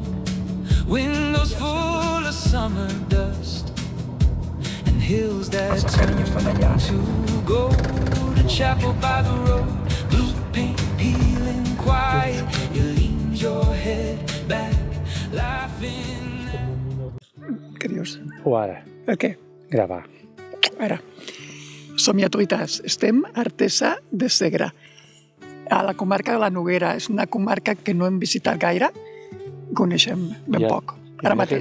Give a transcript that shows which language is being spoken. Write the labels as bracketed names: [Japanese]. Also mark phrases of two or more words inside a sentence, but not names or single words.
[English] Windows full of summer dust, and hills that turn to gold. A chapel by the road, blue paint peeling quiet. You lean your head back, laughing. [Catalan] Què dius? O ara, El què? gravar. Ara. Som-hi a tuites. Estem a Artesa de Segre, a la comarca de la Noguera. És una comarca que no hem visitat gaire, coneixem ben poc. Ara mateix.